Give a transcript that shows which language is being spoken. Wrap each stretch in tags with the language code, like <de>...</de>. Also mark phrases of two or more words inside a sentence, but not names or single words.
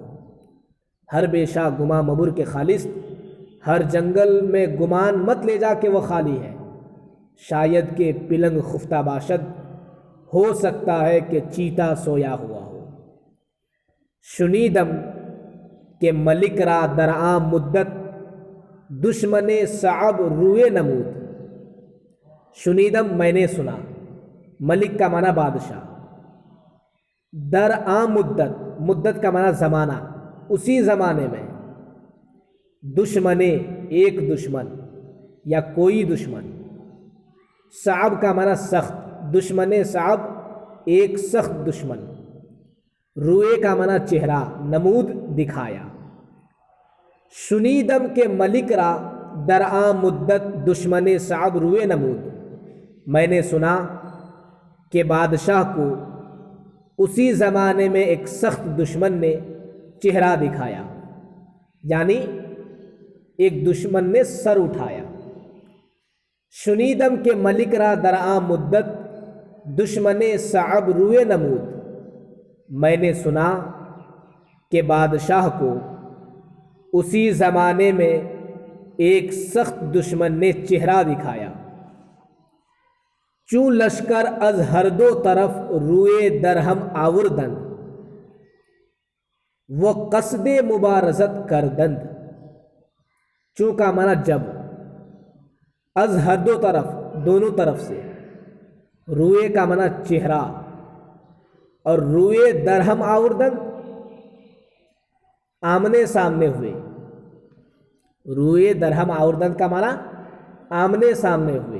<fa>ہر بیشا گما مبر کے خالص،</fa> <ur>ہر جنگل میں گمان مت لے جا کہ وہ خالی ہے۔</ur> <fa>شاید کہ پلنگ خفتہ باشد،</fa> <ur>ہو سکتا ہے کہ چیتا سویا ہوا ہو۔</ur> <fa>شنیدم کہ ملک را در عام مدت، دشمن صعب روئے نمود۔</fa> <ur>شنیدم میں نے سنا، ملک کا معنی بادشاہ،</ur> <fa>در عام مدت،</fa> <ur>مدت کا معنی زمانہ، اسی زمانے میں، دشمن ایک دشمن یا کوئی دشمن، صعب کا معنی سخت،</ur> <fa>دشمن صعب</fa> <ur>ایک سخت دشمن، روئے کا معنی چہرہ، نمود دکھایا۔</ur> <fa>شنیدم کے ملک را در عام مدت، دشمن صعب روئے نمود،</fa> <ur>میں نے سنا کہ بادشاہ کو اسی زمانے میں ایک سخت دشمن نے چہرہ دکھایا، یعنی ایک دشمن نے سر اٹھایا۔</ur> <fa>شنیدم کے ملک را در عام مدت، دشمن صعب روئے نمود،</fa> <ur>میں نے سنا کہ بادشاہ کو اسی زمانے میں ایک سخت دشمن نے چہرہ دکھایا۔</ur> <fa>چوں لشکر از ہر دو طرف روئے درہم آوردند، وہ قصد مبارزت کردند۔</fa> <ur>چوں کا معنی جب،</ur> <fa>از ہر دو طرف</fa> <ur>دونوں طرف سے، روئے کا معنی چہرہ، اور</ur> <fa>روئے درہم آوردند</fa> <ur>آمنے سامنے ہوئے۔</ur> <fa>روئے درہم آوردند</fa> <ur>کا معنی آمنے سامنے ہوئے۔</ur>